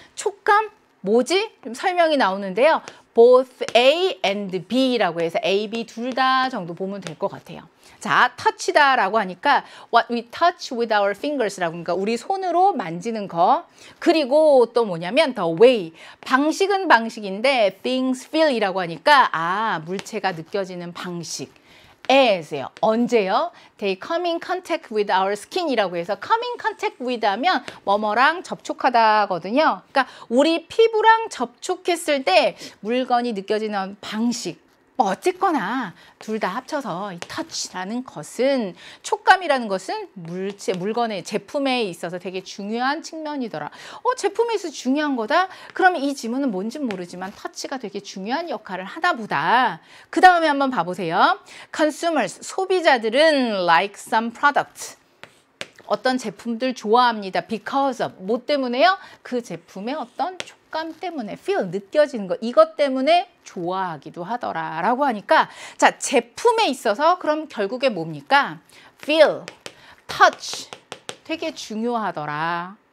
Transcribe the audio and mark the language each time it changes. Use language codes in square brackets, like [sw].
[ko] 촉감 뭐지? 좀 설명이 나오는데요. [en] both A and B [ko] 라고 해서 A, B 둘 다 정도 보면 될 것 같아요. 자, touch다라고 하니까 [en] what we touch with our fingers [ko] 라고 그러니까 우리 손으로 만지는 거. 그리고 또 뭐냐면 [en] the way. [ko] 방식은 방식인데 [en] things feel [ko] 이라고 하니까 물체가 느껴지는 방식. as요. 언제요? [en] They come in contact with our skin [ko] 이라고 해서 [en] come in contact with 하면 뭐뭐랑 접촉하다거든요. [ko] 그러니까 우리 피부랑 접촉했을 때 물건이 느껴지는 방식. 어쨌거나 둘 다 합쳐서 이 터치라는 것은 촉감이라는 것은 물건의 제품에 있어서 되게 중요한 측면이더라. 제품에 있어서 중요한 거다? 그러면 이 지문은 뭔지 모르지만 터치가 되게 중요한 역할을 하다 보다. 그 다음에 한번 봐보세요. [en] Consumers, [ko] 소비자들은 [en] like some product. [ko] 어떤 제품들 좋아합니다. [en] Because of, [ko] 뭐 때문에요? 그 제품의 어떤 촉감 때문에, feel, 느껴지는 것, 이것 때문에 좋아하기도 하더라 라고 하니까 자, 제품에 있어서 그럼 결국에 뭡니까? [en] feel, touch, [ko] 되게 중요하더라.